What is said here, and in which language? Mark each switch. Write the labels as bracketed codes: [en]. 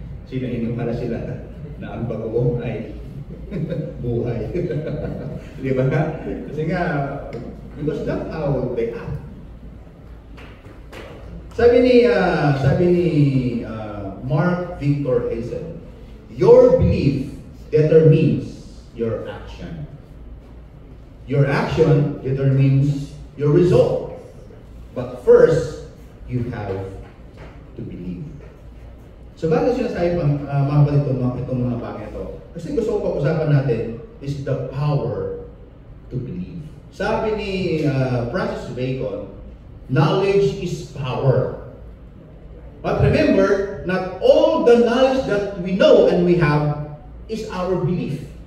[tl] Sinahinom pala sila na ang bagoong ay buhay. Di ba? Kasi nga, [en] because that's how they act. [tl] Sabi ni [en] Mark Victor Hazen, your belief determines your action. Your action determines your result. But first, you have to believe. [tl] So bakit sinasabi pang mga itong mga bagay ito? Kasi gusto ko pag-usapan natin is [en] the power to believe. [tl] Sabi ni [en] Francis Bacon, knowledge is power. But remember, not all the knowledge that we know and we have is our belief.